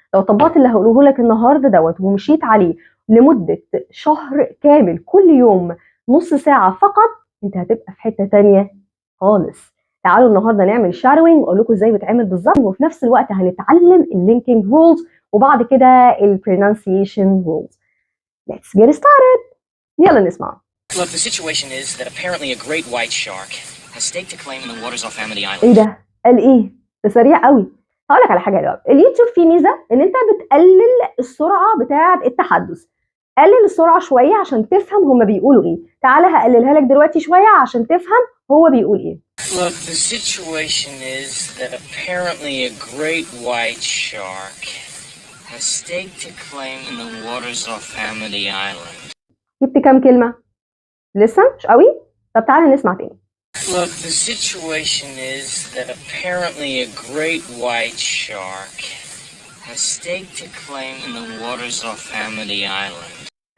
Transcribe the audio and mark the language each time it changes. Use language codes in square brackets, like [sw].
[ar] لو طبقت اللي هقوله لك النهارده دوت ومشيت عليه لمدة شهر كامل كل يوم نص ساعة فقط، انت هتبقى في حتة تانية خالص. تعالوا النهارده نعمل شادوينج واقول لكم ازاي بتعمل بالظبط، وفي نفس الوقت هنتعلم اللينكينج رولز وبعد كده البرونانسيشن رولز. [en] Let's get started. [ar] يلا نسمع. [en] Look, the situation is that apparently a great white shark has staked a claim in the waters off Amity Island. [ar] ايه ده؟ قال ايه؟ ده سريع قوي. هقول لك على حاجه دلوقتي، اليوتيوب فيه ميزه ان انت بتقلل السرعه بتاعه التحدث. قلل السرعه شويه عشان تفهم هما بيقولوا ايه. تعالى هقللها لك دلوقتي شويه عشان تفهم هو بيقول ايه. [en] Look, the situation is that apparently a great white shark has staked a claim in the waters off Amity Island. [ar] جبت كام كلمه؟ لسه مش قوي؟ طب تعالى نسمع تاني. [en] Look, the situation is that apparently a great white shark has staked a claim in the waters off Amity Island.